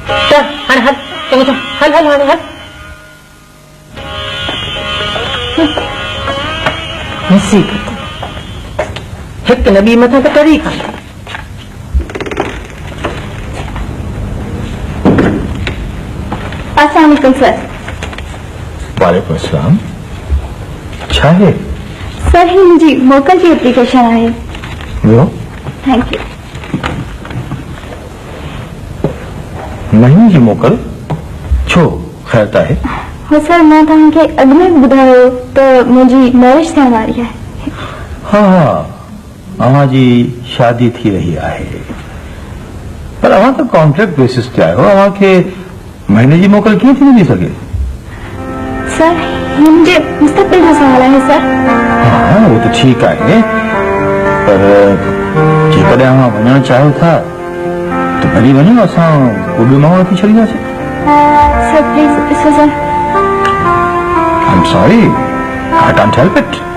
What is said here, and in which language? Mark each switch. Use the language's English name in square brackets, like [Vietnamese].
[Sindhi] त हाणे हल, चङो चङो, हल हल हाणे हल। मुसीबत हिकु न ॿी मथां त करी कान। अस्सलाम वालेकुम सर। वालेकुम अस्सलाम। छा आहे? सर ही मुंहिंजी मोकल जी एप्लीकेशन आहे। लो, [English] Thank you. [Sindhi] महीने जी मोकल छो ख़ैर त आहे? हो सर, मां तव्हांखे अॻु में ॿुधायो त मुंहिंजी मैरिज थियण वारी आहे। हाँ, अव्हां जी शादी थी रही आहे, पर अव्हां त कॉन्ट्रैक्ट बेसिस ते आहियो, अव्हांखे महीने जी मोकल कीअं थी नथी सघे? सर, ही मुंहिंजे मुस्तक़बिल जो सवाल आहे सर। हाँ, [Hindi] वो तो ठीक है, [Sindhi] पर जेकॾहिं अव्हां वञणु चाहियो था त भली वञो, असां को बि माण्हू रखी छॾींदासीं। सर प्लीज, ॾिसो sir. [English] I am sorry, I can't help it.